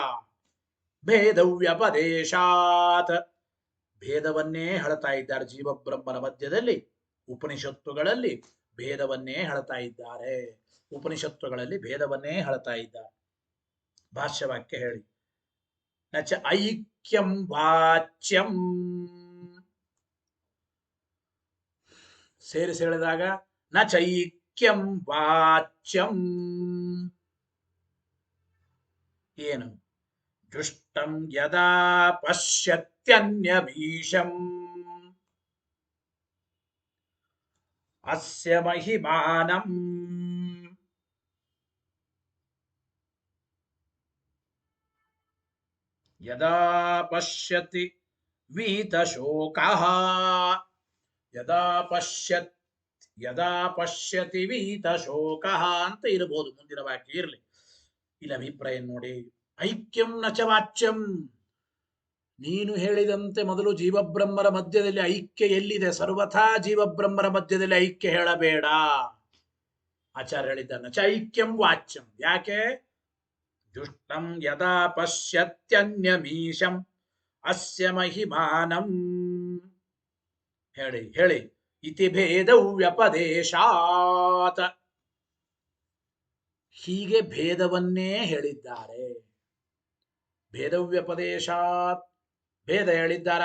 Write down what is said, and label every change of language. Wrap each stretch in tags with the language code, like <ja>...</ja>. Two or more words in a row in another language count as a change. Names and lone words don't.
<kn>ಭೇದವ್ಯಪದೇಶಾತ್, ಭೇದವನ್ನೇ ಹೇಳ್ತಾ ಇದ್ದಾರೆ ಜೀವಬ್ರಹ್ಮರ ಮಧ್ಯದಲ್ಲಿ. ಉಪನಿಷತ್ತುಗಳಲ್ಲಿ ಭೇದವನ್ನೇ ಹೇಳ್ತಾ ಇದ್ದಾರೆ. ಉಪನಿಷತ್ತುಗಳಲ್ಲಿ ಭೇದವನ್ನೇ ಹೇಳ್ತಾ ಇದ್ದಾರೆ. ಭಾಷ್ಯವಾಕ್ಯ ಹೇಳಿ.</kn> <sa>ನಚ ಐಕ್ಯಂ ವಾಚ್ಯಂ,</sa> <kn>ಸೇರಿಸಿ ಹೇಳಿದಾಗ</kn> <sa>ನ ಚೈಕ್ಯಂ ವಾಚ್ಯಂ.</sa> <kn>ಏನು?</kn> <sa>ದೃಷ್ಟಂ ಯದಾ ಪಶ್ಯತ್ಯನ್ಯಭೀಷಂ ಅಸ್ಯ ಮಹಿಮಾನಂ ಯದಾ ಪಶ್ಯತಿ ವೀತಶೋಕಃ. ಯದಾ ಪಶ್ಯತಿ ವೀತಶೋಕಃ</sa> <kn>ಅಂತ ಇರಬಹುದು. ಮುಂದಿನ ವಾಕ್ಯ ಇರಲಿ. ಇಲ್ಲಿ ಅಭಿಪ್ರಾಯ ನೋಡಿ.</kn> <sa>ಐಕ್ಯಂ ನಚ ವಾಚ್ಯಂ,</sa> <kn>ನೀನು ಹೇಳಿದಂತೆ ಮೊದಲು ಜೀವಬ್ರಹ್ಮರ ಮಧ್ಯದಲ್ಲಿ ಐಕ್ಯ ಎಲ್ಲಿದೆ? ಸರ್ವಥಾ ಜೀವಬ್ರಹ್ಮರ ಮಧ್ಯದಲ್ಲಿ ಐಕ್ಯ ಹೇಳಬೇಡ. ಆಚಾರ್ಯ ಹೇಳಿದ್ದಾನೆ</kn> <sa>ನಚ ಐಕ್ಯಂ ವಾಚ್ಯಂ.</sa> <kn>ಯಾಕೆ?</kn> <sa>ದುಷ್ಟಂ ಯದಾ ಪಶ್ಯತ್ಯನ್ಯಮೀಶಂ ಅಸ್ಯ ಮಹಿಮಾನಂ.</sa> <kn>ಹೇಳಿ ಹೇಳಿ.</kn> <sa>ಇತಿ ಭೇದೌ ವ್ಯಪದೇಶಾತ್,</sa> <kn>ಹೀಗೆ ಭೇದವನ್ನೇ ಹೇಳಿದ್ದಾರೆ. ಭೇದವ್ಯಪದೇಶಾತ್, ಭೇದ ಹೇಳಿದ್ದಾರೆ.</kn>